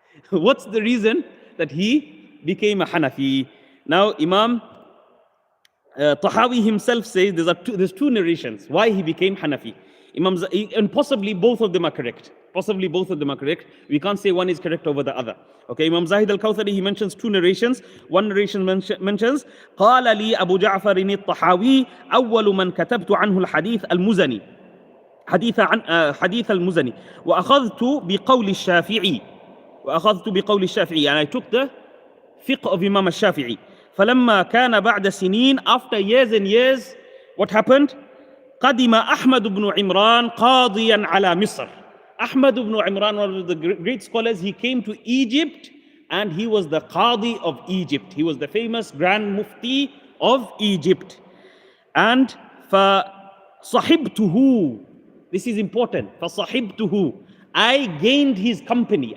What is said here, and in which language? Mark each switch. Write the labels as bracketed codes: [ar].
[en] What's the reason that he became a Hanafi? Now, Imam Tahawi himself says there's two narrations why he became Hanafi. And possibly both of them are correct. Possibly both of them are correct. We can't say one is correct over the other. Okay, Imam Zahid al-Kawthari, he mentions two narrations. One narration mentions [ar] قال لي أبو جعفر الطحاوي أول من كتبت عنه الحديث المزني حديث المزني وأخذت بقول الشافعي [en] and I took the fiqh of Imam al-Shafi'i. [ar] فلما كان بعد سنين, [en] after years and years, what happened? [ar] قدم أحمد بن عمران قاضيا على مصر. [en] Ahmad ibn Imran, one of the great scholars, he came to Egypt and he was the Qadi of Egypt. He was the famous Grand Mufti of Egypt. And فَصَحِبْتُهُ, this is important, فَصَحِبْتُهُ, I gained his company.